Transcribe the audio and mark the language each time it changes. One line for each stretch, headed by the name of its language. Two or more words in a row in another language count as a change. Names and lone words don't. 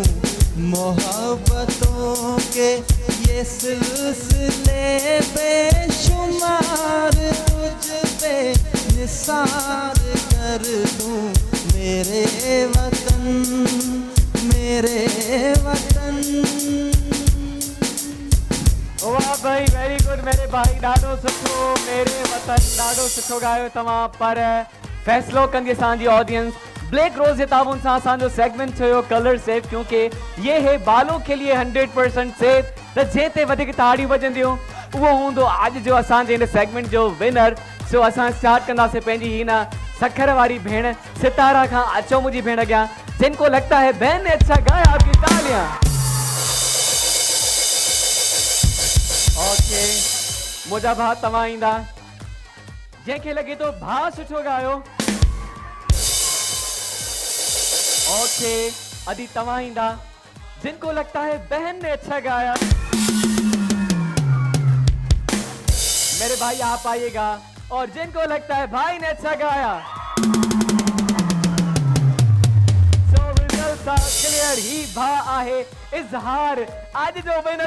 Urdu: محبتوں کے یہ سلسلے بےشمار تجھ پہ نثار کر دوں. میرے وطن، میرے وطن. واہ بھائی,
English: very good
Urdu: میرے بھائی,
Sindhi: ॾाढो सुठो। मेरे वतन ॾाढो सुठो ॻायो तव्हां, पर फ़ैसिलो कंदी असांजी ऑडियंस। ब्लैक रोज जे ताउन सां असांजो सेगमेंट थियो कलर सेफ,
Urdu: کیونکہ یہ ہے بالوں کے لیے 100% سیف.
Sindhi: त जे ते वधीक ताड़ियूं वॼंदियूं उहो हूंदो अॼु जो असांजे हिन सेगमेंट जो विनर। सो असां स्टार्ट कंदासीं पंहिंजी हिन सखर वारी भेण सितारा खां। अचो मुंहिंजी भेण अॻियां।
Urdu: جن کو لگتا ہے بہن نے اچھا گایا، آپ کی تالیاں. ओके,
Sindhi: मुंहिंजा भाउ तव्हां ईंदा। जंहिंखे लॻे थो भाउ सुठो ॻायो, ओके अदी तव्हां ईंदा।
Urdu: جن کو لگتا ہے بہن نے اچھا گایا، میرے بھائی آپ آئیے گا. اور جن کو لگتا ہے بھائی نے اچھا گایا,
Sindhi: सो
English: result clear
Sindhi: ही भा आहे इज़हार आज जो विनर।